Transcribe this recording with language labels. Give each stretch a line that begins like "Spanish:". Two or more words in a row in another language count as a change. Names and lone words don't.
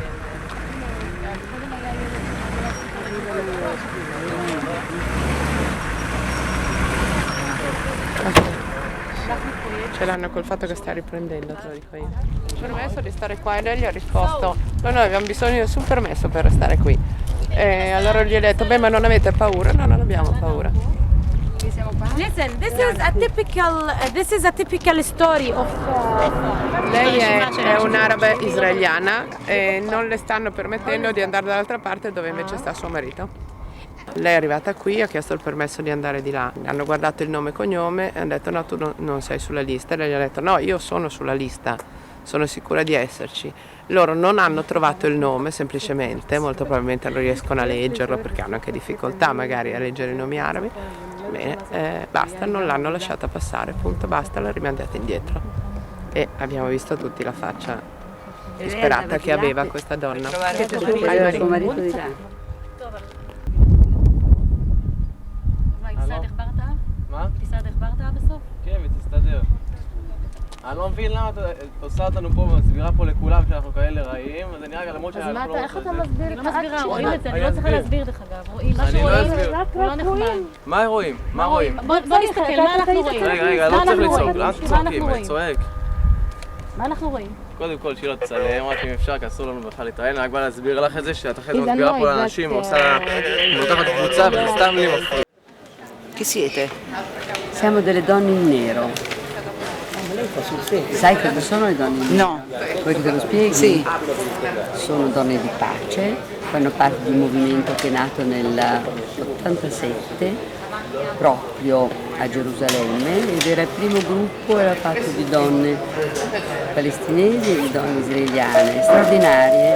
Italian: Ce l'hanno col fatto che sta riprendendo, te lo dico io. Ci ha permesso di stare qua e lei gli ha risposto: no, noi abbiamo bisogno di nessun permesso per restare qui. E allora gli ho detto: beh, ma non avete paura? No, non abbiamo paura.
English: Listen, this is a typical story of.
Italian: Lei è un'araba israeliana e non le stanno permettendo di andare dall'altra parte dove invece sta suo marito. Lei è arrivata qui, ha chiesto il permesso di andare di là. Hanno guardato il nome e cognome e hanno detto: no, tu non sei sulla lista. E lei gli ha detto: no, io sono sulla lista, sono sicura di esserci. Loro non hanno trovato il nome semplicemente, molto probabilmente non riescono a leggerlo perché hanno anche difficoltà magari a leggere i nomi arabi. Bene, basta, non l'hanno lasciata passare, punto, basta, l'ha rimandata indietro. E abbiamo visto tutti la faccia disperata che aveva questa donna. Aveva suo marito di là.
Hebrew: מה? תסתדר ברטעה בסוף? כן, ותסתדר. אני לא מבין למה את עושה אותנו פה ומסבירה פה לכולם שאנחנו כאלה רעים, אז אני רגע למרות שאנחנו לא... אז מה, איך אתה מסביר את האקט? רואים את זה, אני לא צריכה להסביר דרך אגב. רואים, מה אני לא שרואים אסביר. לא נחמד. מה רואים? מה רואים? בוא נסתכל, מה אנחנו רואים? רגע, לא צריך לצעוק, למה אתם צועקים? אני צועק. מה אנחנו רואים? קודם כל שהיא לא תצלם, רק אם אפשר, כי אסור לנו בכלל להתראיין, רק בא להסביר לך את זה שאת אחרי זה מסבירה פה לאנשים ועושה... מותחת קבוצה וזה סתם לי מפריע.
Italian: Chi siete? Siamo delle donne in nero. Sai cosa sono le donne in nero? No. Vuoi che te lo spieghi? Sì. Sono donne di pace, fanno parte di un movimento che è nato nell'87 proprio a Gerusalemme ed era il primo gruppo, era fatto di donne palestinesi e di donne israeliane, straordinarie.